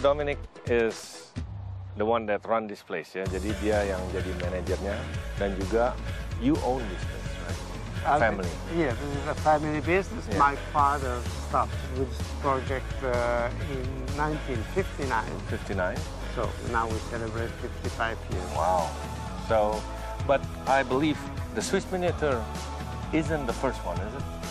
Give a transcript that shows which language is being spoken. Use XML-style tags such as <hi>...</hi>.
<en>Dominic is the one that run this place ya.</en> <id>Jadi dia yang jadi manajernya dan juga</id> <en>you own this place, right? Family. Yes, this is a family business. Yeah. My father started with this project in 1959. 59. So now we celebrate 55 years. Wow. So, but I believe the Swiss Miniature isn't the first one, is it?</en>